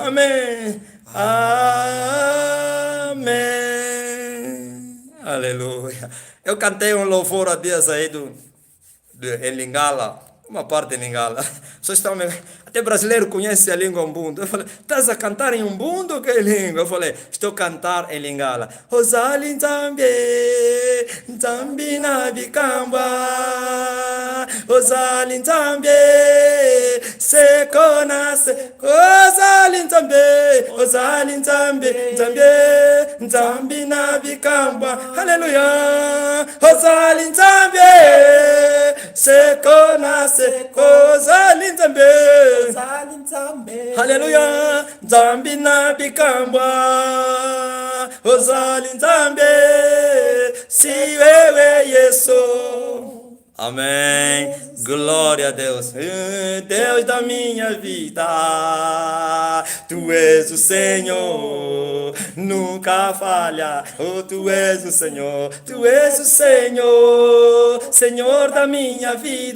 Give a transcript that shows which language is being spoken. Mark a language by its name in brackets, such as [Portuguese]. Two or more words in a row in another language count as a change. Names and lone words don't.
[Portuguese] Amém, amém, aleluia. Eu cantei um louvor há dias aí em Lingala, uma parte em Lingala. Até brasileiro conhece a língua Ubuntu. Eu falei, estás a cantar em Ubuntu? Que língua? Eu falei, estou a cantar em Lingala. [Lingala] Osali Nzambi, Nzambi na bicamba. Osali Nzambi, sekona se. Osali Nzambi, Osali Nzambi, Nzambi, Nzambi na bicamba. Aleluia. Osali Nzambi, sekona se. Osali Nzambi. Aleluia, Nzambi na bicamba. Osali Nzambi, [Swahili] si wewe [Lingala] Yesu. [Portuguese] Amém. Glória a Deus. Deus da minha vida, Tu és o Senhor, nunca falha. Oh, Tu és o Senhor, Tu és o Senhor, Senhor da minha vida.